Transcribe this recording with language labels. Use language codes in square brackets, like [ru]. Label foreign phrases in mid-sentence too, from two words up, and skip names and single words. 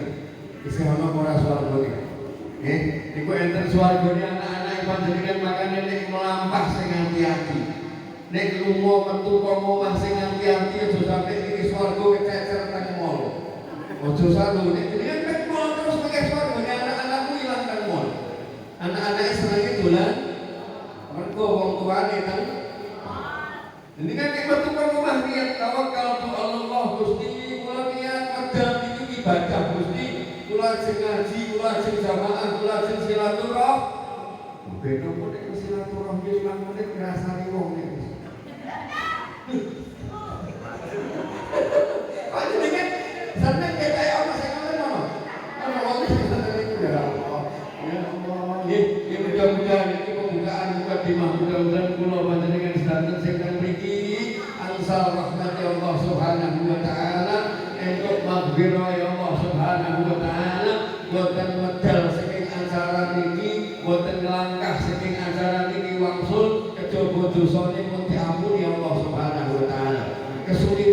[jv] Isih ana ora swarga niki. Nggih, niku enten swargane anak-anak panjenengan, makane nek mlampah sing ati-ati. Nek lunga metu omah sing ati-ati aja sampe iki swarga kececer nang mall. Aja salu nek jenengan nek mall terus pakai swargane anak-anakmu ilang nang mall. Anak-anak senenge dolan mergo wong tuane nang. Ini kan nek metu omah niat tawakal tu Allah Gusti, kula niat medal iki ibadah Gusti, kula ajeng ngaji, kula ajeng jamaah, kula ajeng silaturahmi. Ben opo nek silaturahmi lan nek ngrasani wong iki. Panjenengan seneng kaya ana sing ngono ono. Ono wong sing seneng iku ya Allah. Ya Allah. Nggih, mudah-mudahan iki pembukaan mukadimah, mudah-mudahan kula panjenengan sedanten sing teng mriki ansal rahmat Allah [ar] سبحانه وتعالى, [jv] entuk maghfirah ya Allah [ar] سبحانه وتعالى, [jv] boten medal saking acara niki, boten nglangkah saking acara niki wangsul, kejaba dosane pun diampuni Allah [ar] سبحانه وتعالى.